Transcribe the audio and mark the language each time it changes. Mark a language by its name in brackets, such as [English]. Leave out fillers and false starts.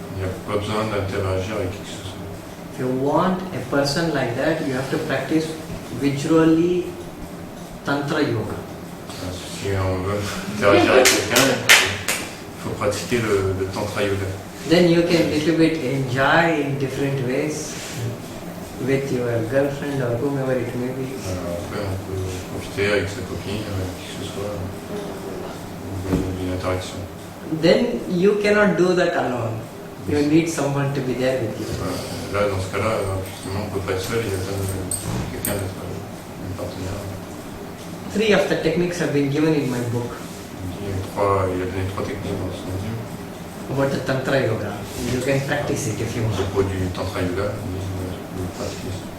[French] Il n'y a pas besoin d'interagir avec qui que ce soit. [English] If you want a person like that, you have to practice visually Tantra Yoga. [French] Si on veut interagir avec quelqu'un, il faut pratiquer le Tantra Yoga. [English] Then you can little bit enjoy in different ways with your girlfriend or whomever it may be. [French] Après, on peut profiter avec sa copine, avec qui que ce soit, d'une interaction. [English] Then you cannot do that alone. You need someone to be there with you. [French] Là, dans ce cas-là, justement, on ne peut pas être seul, il y a besoin de quelqu'un d'être un partenaire. [English] 3 of the techniques have been given in my book [French] Il a donné 3 techniques dans son livre. [English] about the Tantra Yoga. You can practice it if you [French] À [English] want. [French] propos du Tantra Yoga, vous pratiquez.